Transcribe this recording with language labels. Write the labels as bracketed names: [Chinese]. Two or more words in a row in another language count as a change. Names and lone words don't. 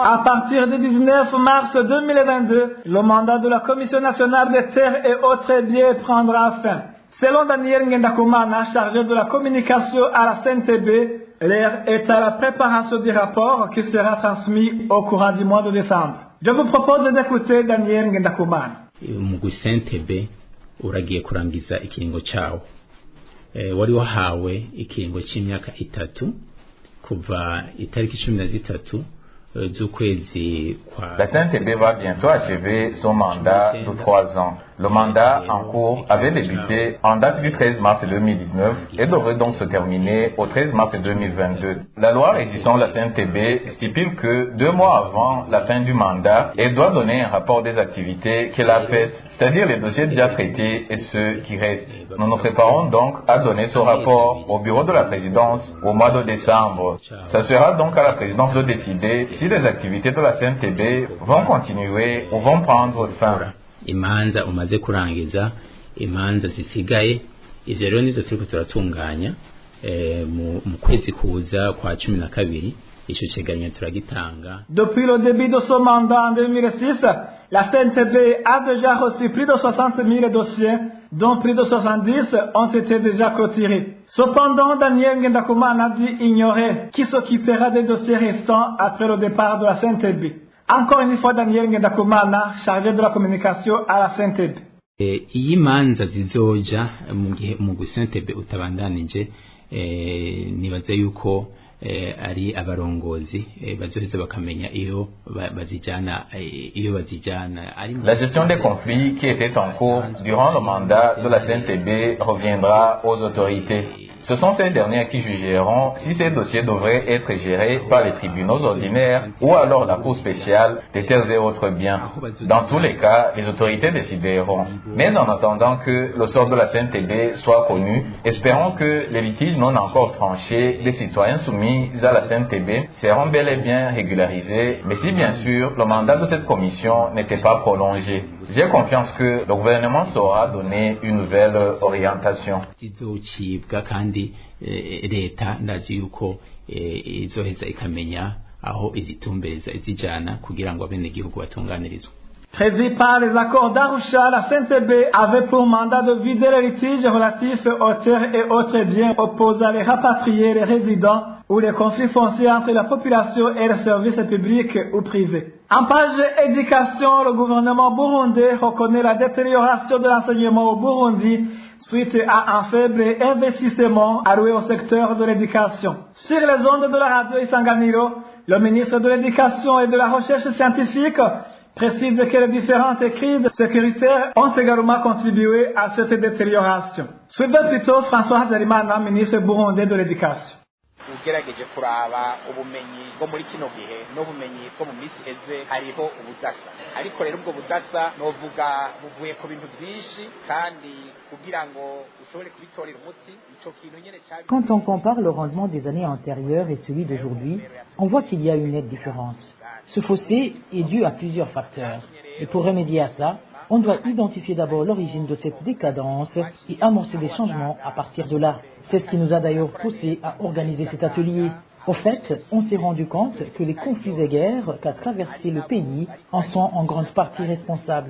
[French] À partir du 19 mars 2022, le mandat de la Commission nationale des terres et autres biens prendra fin. Selon Daniel Ngendakumana, chargé de la communication à la CNTB, l'heure est à la préparation du rapport qui sera transmis au courant du mois de décembre. Je vous propose d'écouter Daniel Ngendakumana. [Rundi] Umugwi Sentebe uragiye kurangiza ikiringo cawo. Wari wahawe ikiringo c'imyaka 3 kuva itariki 13 z'ukwezi kwa. [French] La CNTB va bientôt achever son mandat de 3 ans. Le mandat en cours avait débuté en date du 13 mars 2019 et devrait donc se terminer au 13 mars 2022. La loi régissant la CNTB stipule que 2 mois avant la fin du mandat, elle doit donner un rapport des activités qu'elle a faites, c'est-à-dire les dossiers déjà traités et ceux qui restent. Nous nous préparons donc à donner ce rapport au bureau de la présidence au mois de décembre. Ça sera donc à la présidence de décider si les activités de la CNTB vont continuer ou vont prendre fin. [Rundi] Imanza umaze kurangiza imanza zisigaye ivyo rero nizo turiko turatunganya mu kwezi kuza kwa 12 ico cegeranyo turagitanga. [French] Depuis le début de ce mandat en 2006, la CNTB a déjà reçu plus de 60 000 dossiers, dont plus de 70 ont été déjà clôturés. Cependant, Daniel Ngendakumana a dit ignorer qui s'occupera des dossiers restants après le départ de la CNTB. Encore une fois, Daniel Ngendakumana, chargé de la communication à la CNTB. [Rundi] Iyi manza zizoja mu gihe umugwi CNTB utabandanije nibaza yuko ari abarongozi bazoheza bakamenya iyo bazijana. [French] La gestion des conflits qui étaient en cours durant le mandat de la CNTB reviendra aux autorités. Ce sont ces dernières qui jugeront si ces dossiers devraient être gérés par les tribunaux ordinaires ou alors la Cour spéciale des terres et autres biens. Dans tous les cas, les autorités décideront. Mais en attendant que le sort de la CNTB soit connu, espérons que les litiges non encore tranchés des citoyens soumis à la CNTB seront bel et bien régularisés, mais si bien sûr le mandat de cette commission n'était pas prolongé. J'ai confiance que le gouvernement saura donner une nouvelle orientation. [Rundi] Leta ndazi yuko izoheza ikamenya aho izitumbereza izijana kugira ngo abenegihugu batunganirizwe. [French] Prévu par les accords d'Arusha, la CNTB avait pour mandat de vider les litiges relatifs aux terres et autres biens opposant les rapatriés, les résidents ou les conflits fonciers entre la population et les services publics ou privés. En page éducation, le gouvernement burundais reconnaît la détérioration de l'enseignement au Burundi suite à un faible investissement alloué au secteur de l'éducation. Sur les ondes de la radio Isanganiro, le ministre de l'Éducation et de la Recherche scientifique précise que les différentes crises sécuritaires ont également contribué à cette détérioration. Suivez plutôt François Hazarimana, ministre burundais de l'Éducation. [Rundi] ugerageje kuraba ubumenyi bwo muri kino gihe n'ubumenyi bwo mu minsi iheze hariho ubudasa, ariko rero ubwo budasa novuga buvuye ku bintu byinshi kandi kugira ngo ushobore kubitorera umuti ico kintu nyene cyabi. [French] Quand on compare le rendement des années antérieures et celui d'aujourd'hui, on voit qu'il y a une nette différence. Ce fossé est dû à plusieurs facteurs. Et pour remédier à ça, on doit identifier d'abord l'origine de cette décadence et amorcer des changements à partir de là. C'est ce qui nous a d'ailleurs poussé à organiser cet atelier. Au fait, on s'est rendu compte que les conflits et guerres qu'a traversé le pays en sont en grande partie responsables.